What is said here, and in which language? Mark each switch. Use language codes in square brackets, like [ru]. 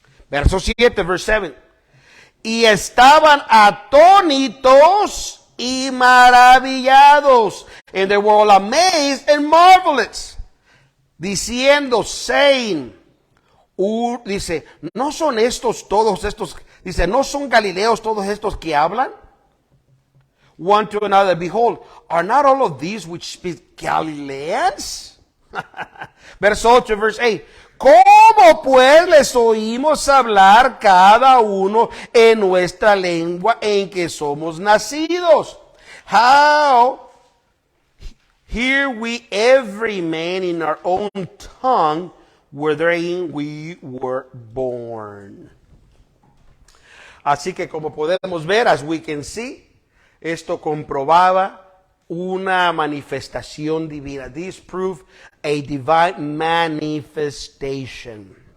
[es] Verso 7, [en] verse 7. [es] Y estaban atónitos y maravillados, [en] and they were all amazed and marvelous, [es] diciendo, [en] saying, [es] dice, ¿no son todos estos, dice, no son galileos todos estos que hablan? [en] One to another, behold, are not all of these which speak Galileans? [es] Verso 8, [en] verse 8. [es] ¿Cómo pues les oímos hablar cada uno en nuestra lengua en que somos nacidos? [en] How hear we every man in our own tongue wherein we were born? [es] Así que como podemos ver, [en] as we can see, [es] esto comprobaba una manifestación divina. [en] This proved a divine manifestation.